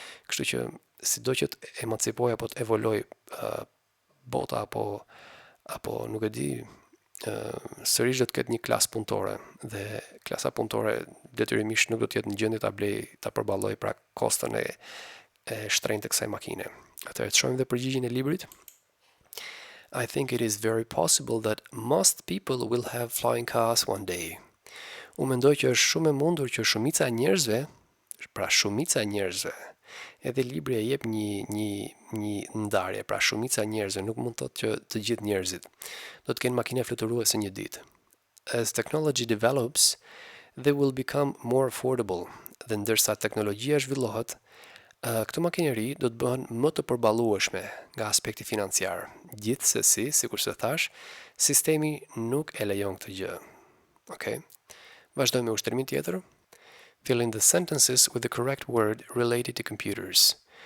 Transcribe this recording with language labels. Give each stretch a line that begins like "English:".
Albanian: Kështu që sido që të emancipojë apo të evolojë bota apo nuk e di, sërish do të ketë një klasë punëtore dhe klasa punëtore detyrimisht nuk do të jetë në gjendje ta blejë, ta përballojë pra kostën e shtrenjtë të kësaj makine. Atëherë të shohim dhe përgjigjen e librit.
English: I think it is very possible that most people will have flying cars one day.
Albanian: Unë mendoj që është shumë e mundur që shumica e njerëzve, pra shumica e njerëzve, edhe libri e jep një ndarje, pra shumica e njerëzve, nuk mund të thotë që të gjithë njerëzit do të kenë makine fluturuese një ditë.
English: As technology develops, they will become more affordable.
Albanian: Dhe ndërsa teknologjia zhvillohet, këto makineri do të bëhen më të përballueshme nga aspekti financiar. Gjithsesi, sikur se thash, sistemi nuk e lejon këtë gjë. Okay? Vazhdojmë me ushtrimin tjetër.
English: Fill in the sentences with the correct word related to computers.